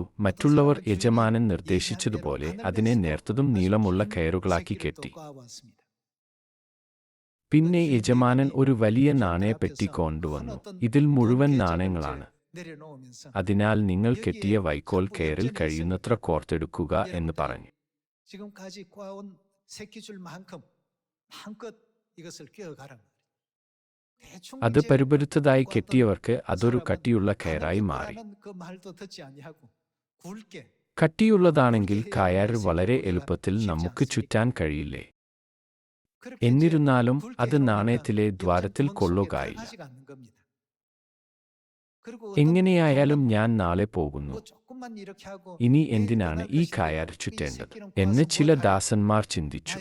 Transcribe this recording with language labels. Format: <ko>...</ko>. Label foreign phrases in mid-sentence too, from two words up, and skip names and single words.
<ml>മറ്റുള്ളവർ യജമാനൻ നിർദ്ദേശിച്ചതുപോലെ അതിനെ നേർത്തതും നീളമുള്ള കയറുകളാക്കി കെട്ടി. പിന്നെ യജമാനൻ ഒരു വലിയ നാണയപ്പെട്ടി കൊണ്ടുവന്നു. ഇതിൽ മുഴുവൻ നാണയങ്ങളാണ്. അതിനാൽ നിങ്ങൾ കെട്ടിയ വൈക്കോൽ കയറിൽ കഴിയുന്നത്ര കോർത്തെടുക്കുക എന്ന് പറഞ്ഞു.</ml> <ko>지금까지 꼬아온 새끼줄만큼 마음껏 이것을 꿰어가라.</ko> <ml>അത് പരുപരുത്തതായി കെട്ടിയവർക്ക് അതൊരു കട്ടിയുള്ള കയറായി മാറി.</ml> <ko>그 말도 듣지 아니하고 굵게</ko> <ml>കട്ടിയുള്ളതാണെങ്കിൽ കയർ വളരെ എളുപ്പത്തിൽ നമുക്ക് ചുറ്റാൻ കഴിയില്ലേ? എന്നിരുന്നാലും അത് നാണയത്തിലെ ദ്വാരത്തിൽ കൊള്ളുകയില്ല. എങ്ങനെയായാലും ഞാൻ നാളെ പോകുന്നു. ഇനി എന്തിനാണ് ഈ കയർ ചുറ്റേണ്ടത് എന്ന് ചില ദാസന്മാർ ചിന്തിച്ചു.</ml>